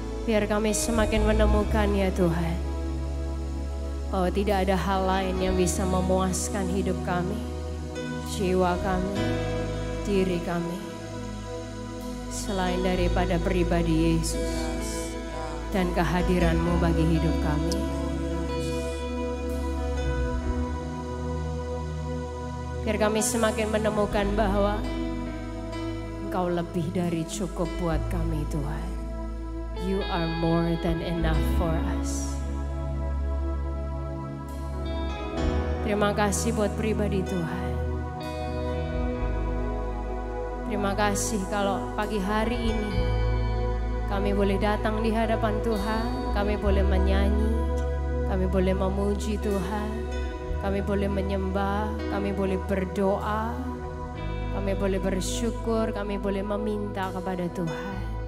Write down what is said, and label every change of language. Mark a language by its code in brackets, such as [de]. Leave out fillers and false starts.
[id] Biar kami semakin menemukan ya Tuhan, bahwa tidak ada hal lain yang bisa memuaskan hidup kami, jiwa kami, diri kami, selain daripada pribadi Yesus dan kehadiran-Mu bagi hidup kami. Biar kami semakin menemukan bahwa Engkau lebih dari cukup buat kami Tuhan. [en] You are more than enough for us. [id] Terima kasih buat pribadi Tuhan. Terima kasih kalau pagi hari ini kami boleh datang di hadapan Tuhan. Kami boleh menyanyi, kami boleh memuji Tuhan, kami boleh menyembah, kami boleh berdoa, kami boleh bersyukur, kami boleh meminta kepada Tuhan.